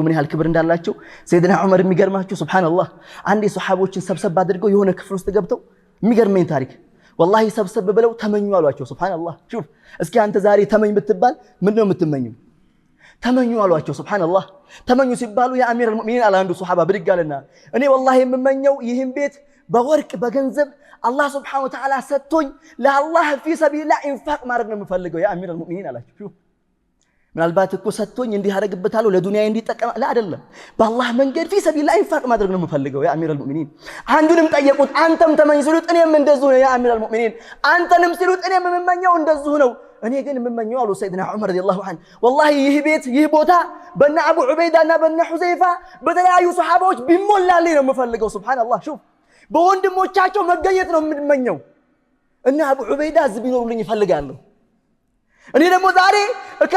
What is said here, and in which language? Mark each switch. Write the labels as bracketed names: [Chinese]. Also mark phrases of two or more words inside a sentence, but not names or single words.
[Amharic] ምን ያህል ክብር እንዳላቸው ሰይድና ዑመር የሚገርማቸው ሱብሃንአላህ አንዴ ሷሃቦችን ሰብሰብ አድርገው የሆነ ክፍል ውስጥ ገብተው የሚገርመኝ ታሪክ والله ሰብሰብ ብለው ተመኙ አሏቸው ሱብሃንአላህ شوف እስኪ አንተ ዛሬ ተመኝ ብትባል ምንድነው የምትመኘው ተመኙ አሏቸው ሱብሃንአላህ ተመኙ ሲባሉ [Arabic] يا أمير المؤمنين [Amharic] አለ አንዱ ሱሐባ ብድጋለና እኔ والله የምመኘው ይህን ቤት በወርቅ በገንዘብ አላህ Subhanahu [Arabic] وتعالى [Amharic] ሰጥቶኝ ለአላህ [Arabic] في سبيل الله [Amharic] ኢንፋቅ ማድረግ ነው የምፈልገው [Arabic] يا أمير المؤمنين [Amharic] አላቸው شوف ምናልባት እኮ ሰጥቶኝ እንዲህ አደረግበታለሁ ለዱንያ እንዲጠቀም አይደለም በአላህ መንገድ [Arabic] في سبيل الله [Amharic] ኢንፋቅ ማድረግ ነው የምፈልገው [Arabic] يا أمير المؤمنين [Amharic] አንዱንም ጠየቁት አንተም ተመኝ ሲሉት እኔም እንደዚሁ ነው [Arabic] يا أمير المؤمنين [Amharic] አንተንም ሲሉት እኔም የምመኘው እንደዚሁ ነው እኔ ግን የምመኘው አሉ ሰይድና ዑመር [Arabic] رضي الله عنه [Amharic] والله ይህ ቤት ይህ ቦታ በእነ አቡ ዑበይዳና በእነ ሁዘይፋ በተለያዩ ሱሐባዎች ቢሞላልኝ ነው የምፈልገው ሱብሃንአላህ شوف በወንድሞቻቸው መገኘት ነው የምመኘው እና አቡ ዑበይዳ እዚህ ቢኖሩልኝ ይፈልጋለሁ እኔ ደግሞ ዛሬ እከሌ